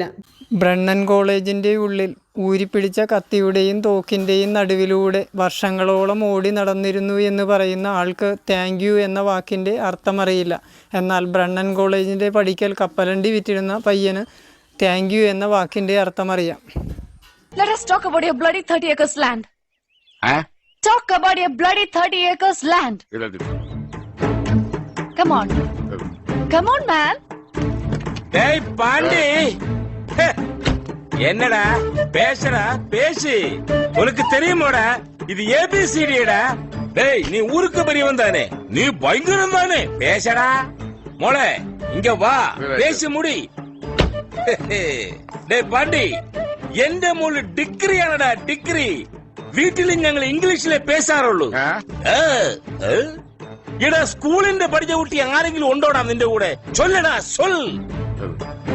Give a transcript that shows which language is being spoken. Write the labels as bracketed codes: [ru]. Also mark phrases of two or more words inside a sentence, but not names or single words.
[ml] ബ്രണ്ണൻ കോളേജിൻ്റെ ഉള്ളിൽ ഊരിപ്പിടിച്ച കത്തിയുടെയും തോക്കിൻ്റെയും നടുവിലൂടെ വർഷങ്ങളോളം ഓടി നടന്നിരുന്നു എന്ന് പറയുന്ന ആൾക്ക് [en] thank you [ml] എന്ന വാക്കിൻ്റെ അർത്ഥമറിയില്ല. എന്നാൽ ബ്രണ്ണൻ കോളേജിൻ്റെ പടിക്കൽ കപ്പലണ്ടി വിറ്റിരുന്ന പയ്യന് [en] thank you [ml] എന്ന വാക്കിൻ്റെ അർത്ഥമറിയാം. [en] Let us talk about your bloody 30 acres land. Talk about your bloody 30 acres land. Come on. Come on, man. Hey, Pandi. [ta] என்னடா பேசுறா பேசி, உனக்கு தெரியுமாடா இது ABCDடா. டேய், நீ ஊருக்கு பெரியவன் தானே, நீ பயங்கரம் தானே, பேசடா. மோளே இங்க வா, பேசி முடி. டேய் பாண்டி, [ml] എന്റെ മോള് ഡിഗ്രിയാണടാ, ഡിഗ്രി. വീട്ടിൽ ഞങ്ങൾ ഇംഗ്ലീഷിലെ പേശാറുള്ളൂ. എടാ, സ്കൂളിന്റെ പഠിച്ച കുട്ടി ആരെങ്കിലും ഉണ്ടോടാ നിന്റെ കൂടെ? ചൊല്ലടാ, സൊൽ.